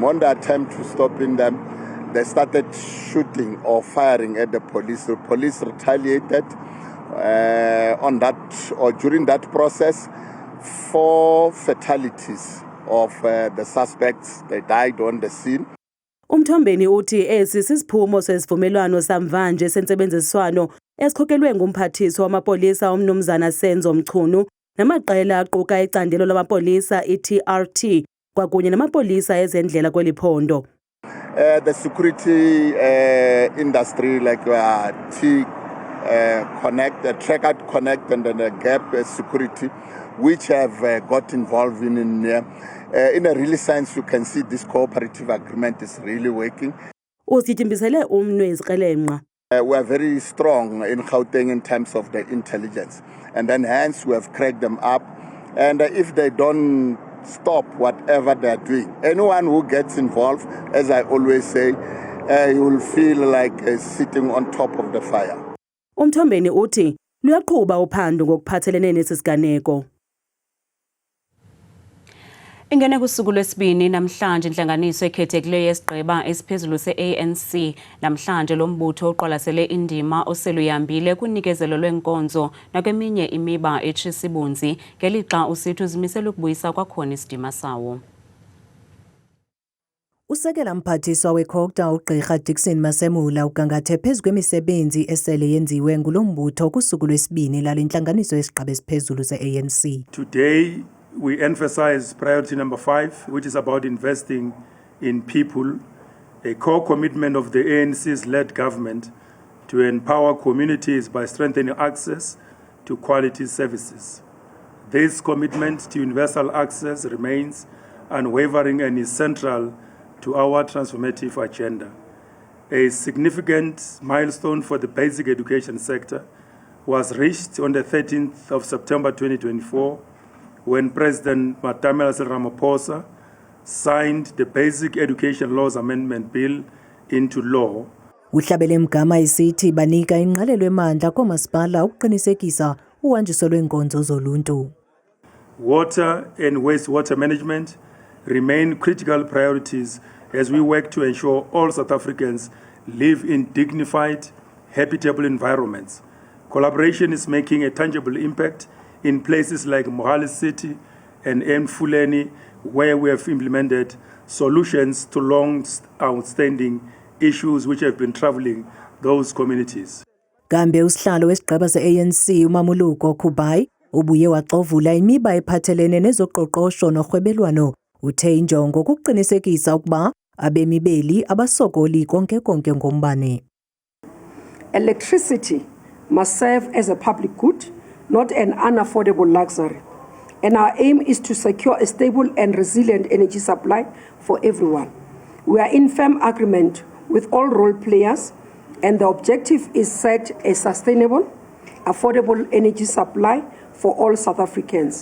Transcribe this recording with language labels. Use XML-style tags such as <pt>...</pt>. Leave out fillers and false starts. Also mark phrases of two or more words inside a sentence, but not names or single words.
<en>On the attempt to stopping them, they started shooting or firing at the police. The police retaliated on that or during that process. 4 fatalities of the suspects, they died on the scene.</en> <xh>Umthombeni uthi esi sisiphumo sesivumelwano samvanje sentsebenziswano esikhokelwe ngumphathiswa wamapolisa umnumzana Senzo Mchunu namaqela aquka icandelo lamapolisa iTRT kwakunye namapolisa ezendlela kweliphondo.</xh> <en>The security industry like T-Connect, Trackout Connect and then the Gap Security, which have got involved in a real sense, you can see this cooperative agreement is really working. We are very strong in Gauteng in terms of the intelligence, and then hence we have cracked them up. And if they don't stop whatever they are doing, anyone who gets involved, as I always say, you will feel like sitting on top of the fire.</en> <xh>Umthombeni uthi luyaqhuba uphando ngokuphathelene nesisiganeko. Ingene kusuku lwesibini namhlanje intlanganiso ekhethekileyo yesigqeba esiphezulu se-ANC namhlanje lo mbutho oqwalasele indima oseluyambile kunikezelo lwenkonzo nakweminye imiba etshisibunzi ngelixa usithi uzimisela ukubuyisa kwakhona isidima sawo. Usekela mphathiswa weCogta uGqirha Dickson Masemula ugangathe phezu kwemisebenzi esele yenziwe ngulo mbutho kusuku lwesibini lale ntlanganiso yesigqeba esiphezulu se-ANC.</xh> <en>Today we emphasize priority number 5, which is about investing in people, a core commitment of the ANC's led government to empower communities by strengthening access to quality services. This commitment to universal access remains unwavering and is central to our transformative agenda. A significant milestone for the basic education sector was reached on the 13th of September 2024 when President Matamela Ramaphosa signed the Basic Education Laws Amendment Bill into law.</en> <xh>Uhlabele Mgama isithi banika ingqalelo emandla koomasipala ukuqinisekisa uhanjiso lweenkonzo zoluntu.</xh> <en>Water and wastewater management remain critical priorities as we work to ensure all South Africans live in dignified, habitable environments. Collaboration is making a tangible impact in places like Mohali City and Mfuleni, where we have implemented solutions to long outstanding issues which have been troubling those communities.</en> <xh>Kambe usihlalo wesiGqeba se-ANC uMamuluko Kubai ubuye waxovula imiba ephathelene nezoqoqosho norhwebelwano. Uthe injongo kuqinisekisa ukuba abemi beli abasokoli konke ngombane.</xh> <en>Electricity must serve as a public good, not an unaffordable luxury. And our aim is to secure a stable and resilient energy supply for everyone. We are in firm agreement with all role players, and the objective is set a sustainable, affordable energy supply for all South Africans.</en>